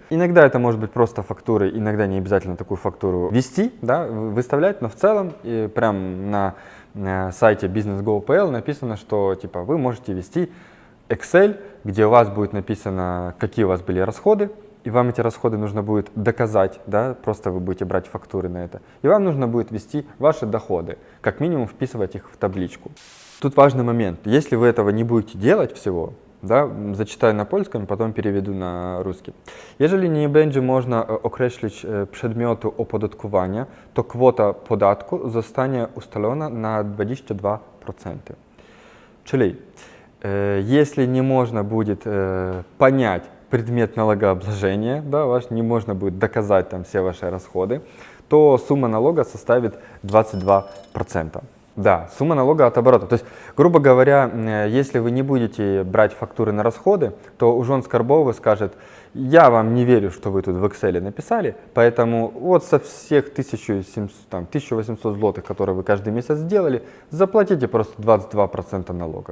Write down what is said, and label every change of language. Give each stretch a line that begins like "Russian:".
Russian: Иногда это может быть просто фактуры, иногда не обязательно такую фактуру вести, да, выставлять, но в целом прям на сайте business.go.pl написано, что типа вы можете вести Excel, где у вас будет написано, какие у вас были расходы, и вам эти расходы нужно будет доказать, да, просто вы будете брать фактуры на это. И вам нужно будет ввести ваши доходы, как минимум вписывать их в табличку. Тут важный момент. Если вы этого не будете делать всего, да, зачитаю на польском, потом переведу на rусski.
Polish: Jeżeli nie będzie można określić przedmiotu opodatkowania, to kwota podatku zostanie ustalona na 22%. Czyli
Russian: если не можно будет понять предмет налогообложения, да, не можно будет доказать там все ваши расходы, то сумма налога составит 22%. Да, сумма налога от оборота. То есть, грубо говоря, если вы не будете брать фактуры на расходы, то Ужон Скарбовый скажет: я вам не верю, что вы тут в Excel написали, поэтому вот со всех 1800 злотых, которые вы каждый месяц сделали, заплатите просто 22% налога.